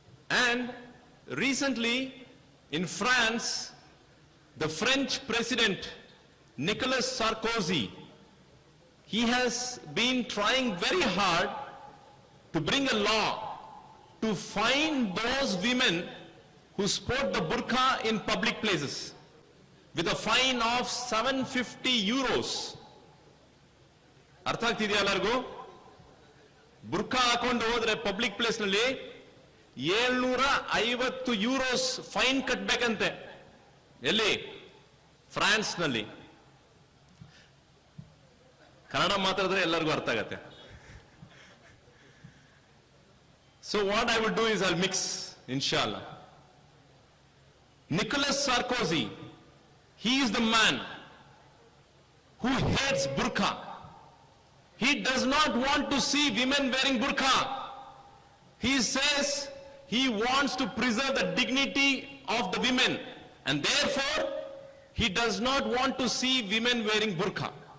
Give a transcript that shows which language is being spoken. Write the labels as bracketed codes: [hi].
[en] And recently, in France, the French president, Nicolas Sarkozy, he has been trying very hard to bring a law to fine those women who sport the burqa in public places with a fine of 750 euros. [kn] ಅರ್ಥ ಆಗ್ತಿದೆಯಾ ಎಲ್ಲರಿಗೂ? ಬುರ್ಕಾ ಹಾಕೊಂಡು ಹೋದ್ರೆ public place ನಲ್ಲಿ 750 euros fine ಕಟ್ಟಬೇಕಂತೆ. ಎಲ್ಲಿ? France ನಲ್ಲಿ. ಕನ್ನಡ ಮಾತಾಡಿದ್ರೆ ಎಲ್ಲರಿಗೂ ಅರ್ಥ ಆಗತ್ತೆ. [en] So what I will do is I'll mix, inshallah. Nicolas Sarkozy, he is the man who hates burqa. He does not want to see women wearing burqa. He says he wants to preserve the dignity of the women, and therefore he does not want to see women wearing burqa.